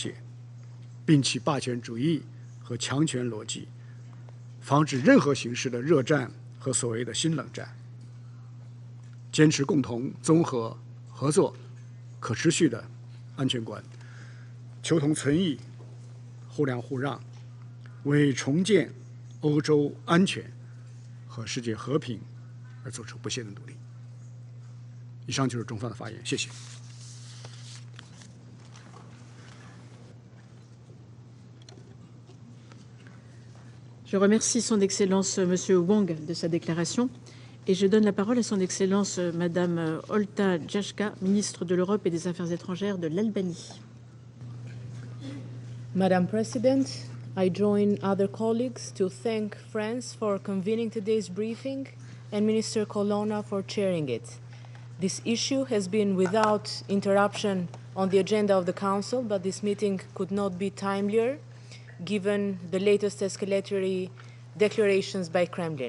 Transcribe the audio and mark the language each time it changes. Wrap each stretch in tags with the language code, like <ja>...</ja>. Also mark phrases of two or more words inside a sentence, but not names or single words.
<zh>切，摒弃霸权主义和强权逻辑，防止任何形式的热战和所谓的新冷战，坚持共同、综合、合作、可持续的安全观，求同存异、互谅互让，为重建欧洲安全和世界和平而做出不懈的努力。以上就是中方的发言，谢谢。</zh> <fr>Je remercie Son Excellence Monsieur Wang de sa déclaration et je donne la parole à Son Excellence Madame Olta Jashka, ministre de l'Europe et des Affaires étrangères de l'Albanie.</fr> <en>Madam President, I join other colleagues to thank France for convening today's briefing and Minister Colonna for chairing it. This issue has been without interruption on the agenda of the Council, but this meeting could not be timelier given the latest escalatory declarations by Kremlin.</en>